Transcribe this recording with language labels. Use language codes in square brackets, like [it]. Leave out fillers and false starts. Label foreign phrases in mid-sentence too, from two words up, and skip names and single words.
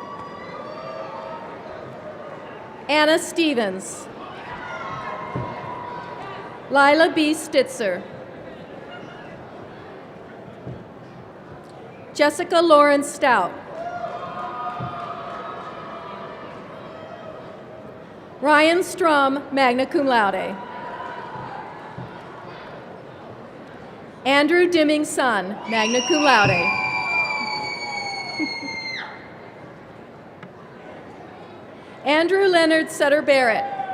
[en] Anna Stevens. Lila B. Stitzer. Jessica Lauren Stout. Ryan Strum, [la] magna cum laude. [en] Andrew Dimming Son, [la] magna cum laude. [en] Andrew Leonard Sutter Barrett.